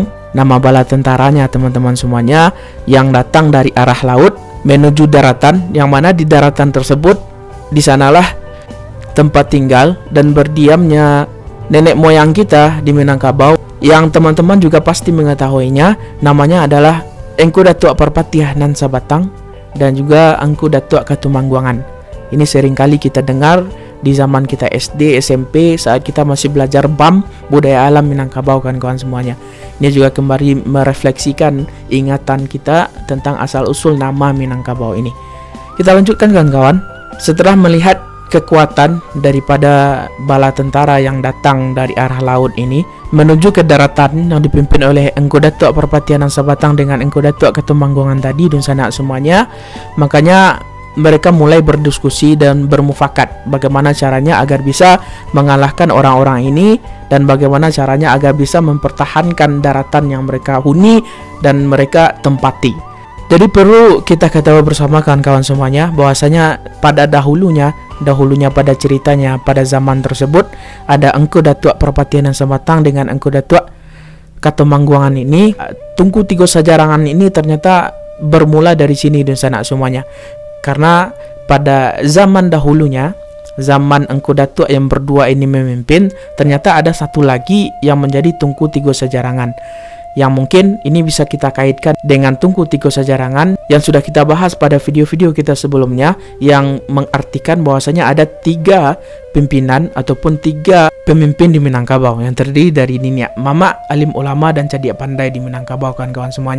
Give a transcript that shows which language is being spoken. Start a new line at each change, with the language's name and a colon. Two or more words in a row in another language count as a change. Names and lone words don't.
Indonesian: Nama bala tentaranya teman-teman semuanya yang datang dari arah laut menuju daratan, yang mana di daratan tersebut di sanalah tempat tinggal dan berdiamnya nenek moyang kita di Minangkabau, yang teman-teman juga pasti mengetahuinya. Namanya adalah Engku Datuk Perpatiah nan Sabatang dan juga Engku Datuk Katumangguangan. Ini seringkali kita dengar di zaman kita SD, SMP, saat kita masih belajar BAM, budaya alam Minangkabau kawan-kawan semuanya. Ini juga kembali merefleksikan ingatan kita tentang asal-usul nama Minangkabau ini. Kita lanjutkan kawan-kawan. Setelah melihat kekuatan daripada bala tentara yang datang dari arah laut ini menuju ke daratan yang dipimpin oleh Engku Datuk Perpatian nan Sabatang dengan Engku Datuk Katumangguangan tadi dan sana semuanya, makanya mereka mulai berdiskusi dan bermufakat bagaimana caranya agar bisa mengalahkan orang-orang ini dan bagaimana caranya agar bisa mempertahankan daratan yang mereka huni dan mereka tempati. Jadi perlu kita ketahui bersama kawan-kawan semuanya bahwasanya pada dahulunya pada ceritanya pada zaman tersebut ada Engku Datuk Perpatian nan Sabatang dengan Engku Datuk Katumangguangan ini. Tungku tiga sajarangan ini ternyata bermula dari sini dan sana semuanya. Karena pada zaman dahulunya, zaman Engku Datuk yang berdua ini memimpin, ternyata ada satu lagi yang menjadi Tungku Tiga Sajarangan, yang mungkin ini bisa kita kaitkan dengan Tungku Tiga Sajarangan yang sudah kita bahas pada video-video kita sebelumnya, yang mengartikan bahwasanya ada tiga pimpinan ataupun tiga pemimpin di Minangkabau yang terdiri dari Niniak Mama, alim ulama dan cadia pandai di Minangkabau kawan-kawan semuanya.